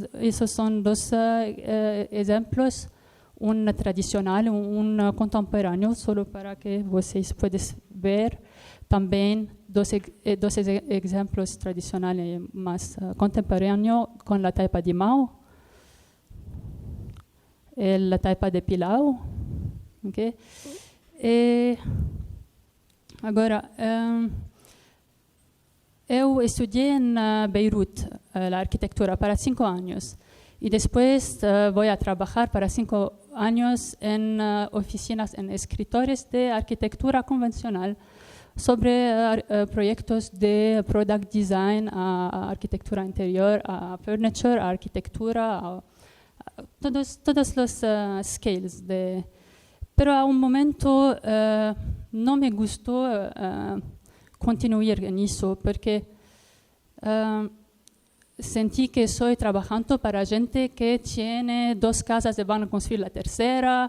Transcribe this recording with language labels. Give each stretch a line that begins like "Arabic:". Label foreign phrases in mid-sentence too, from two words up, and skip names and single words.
Spanish: Esos son 2 ejemplos, un tradicional, un contemporáneo, solo para que vocês puedan ver. También 2 ejemplos tradicionales más contemporáneos con la taipa de Mao, la taipa de Pilão. Okay?
Portuguese: Agora, eu estudei
Spanish: en Beirut la arquitectura para 5 años, y después voy a trabajar para 5 años en oficinas, en escritores de arquitectura convencional, sobre proyectos de
English: product design,
Spanish: a arquitectura interior, a furniture, a arquitectura, a todos los scales. Pero a un momento no me gustó continuar en eso, porque sentí que estoy trabajando para gente que tiene 2 casas y van a construir la tercera.